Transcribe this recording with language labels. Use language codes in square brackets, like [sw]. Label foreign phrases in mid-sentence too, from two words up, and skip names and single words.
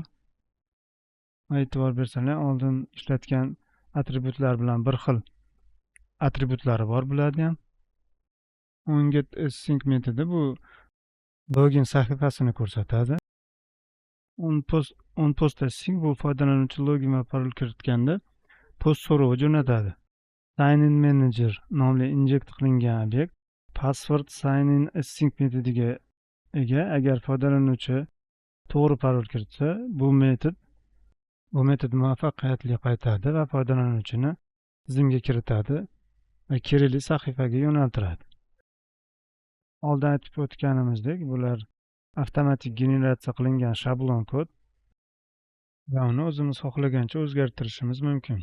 [uz] E'tibor bersanlar, oldin ishlatgan atributlar bilan bir xil atributlari bor bularni ham. [en] onGet async [uz] metodi bu login sahifasini ko'rsatadi. [en] onPost async [uz] bu foydalanuvchi login va parol kiritganda post so'rovi jo'natadi. [en] Sign-in manager [uz] nomli injekt qilingan obyekt [en] password sign-in async [uz] metodiga ega. Agar foydalanuvchi to'g'ri parol kiritsa, bu metod muvaffaqiyatli qaytadi va foydalanuvchini tizimga kiritadi va kerakli sahifaga yo'naltiradi. Oldin aytib o'tganimizdek, bular avtomatik generatsiya qilingan shablon kod va uni o'zimiz xohlagancha o'zgartirishimiz mumkin.